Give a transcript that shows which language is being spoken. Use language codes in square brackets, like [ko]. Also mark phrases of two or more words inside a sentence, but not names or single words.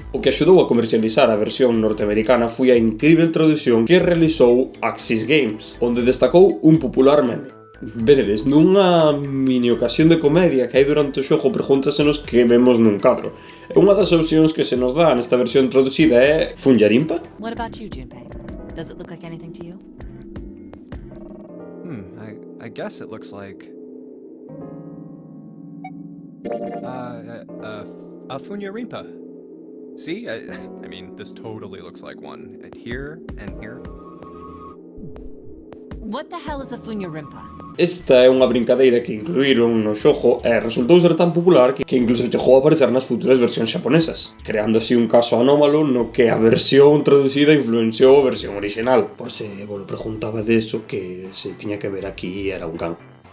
[gl] O que axudou a comercializar a versión norteamericana foi a incrível traducción que realizou Axis Games, onde destacou un popular meme. Veredes, nunha mini ocasión de comedia que hai durante o xogo pregúntasenos que vemos nun cadro. E unha das opcións que se nos dá nesta versión traducida é Funjarimpa? [en] What about you, Junpei? Does it look like anything to you? I guess it looks like... a Funjarimpa. See? I mean, this totally looks like one. And here, and here. What the hell is a Funjarimpa? [gl] Esta é unha brincadeira que incluíron no xogo e resultou ser tan popular que incluso chegou a aparecer nas futuras versións xaponesas, creando así un caso anómalo no que a versión traducida influenciou a versión original. Por se vos lo preguntaba de eso, que se tiña que ver aquí era un can.